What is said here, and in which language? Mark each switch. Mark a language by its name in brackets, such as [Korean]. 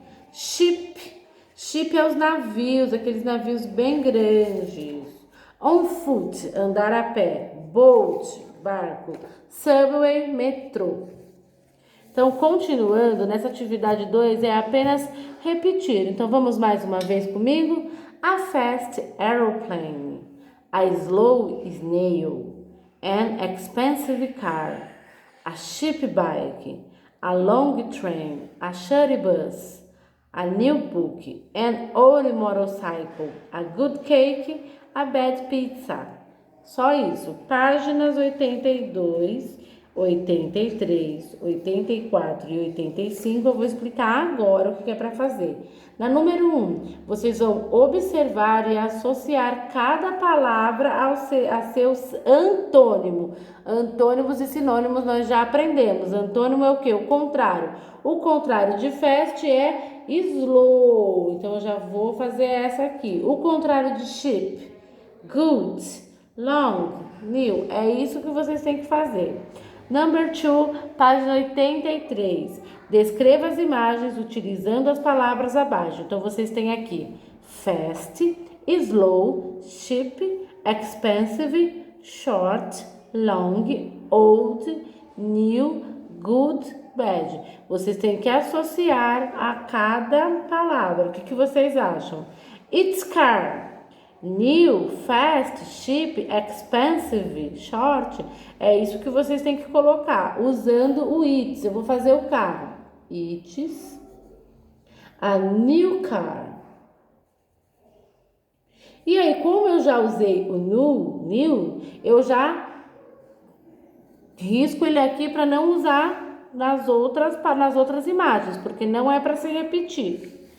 [Portuguese] Ship é os navios, aqueles navios bem grandes. On foot, andar a pé. Boat, barco. Subway, metrô. Então, continuando, nessa atividade 2 é apenas repetir. Então, vamos mais uma vez comigo? [English] A fast aeroplane, a slow snail, an expensive car, a cheap bike, a long train, a shuttle bus, a new book, an old motorcycle, a good cake, a bad pizza. [Portuguese] Só isso. Páginas 82, 83, 84 e 85, eu vou explicar agora o que é para fazer. Na número 1, vocês vão observar e associar cada palavra a seus antônimos. Antônimos e sinônimos nós já aprendemos. Antônimo é o quê? O contrário. O contrário de fast é slow. Então, eu já vou fazer essa aqui. O contrário de cheap, good, long, new. É isso que vocês têm que fazer. Number 2, página 83. Descreva as imagens utilizando as palavras abaixo. Então, vocês têm aqui fast, slow, cheap, expensive, short, long, old, new, good, bad. Vocês têm que associar a cada palavra. O que vocês acham? [English] It's car. New, fast, cheap, expensive, short. [Portuguese] É isso que vocês têm que colocar, usando o it's. Eu vou fazer o carro. [English] It's a new car. [Portuguese] E aí, como eu já usei o new, eu já risco ele aqui para não usar nas outras imagens, porque não é para se repetir.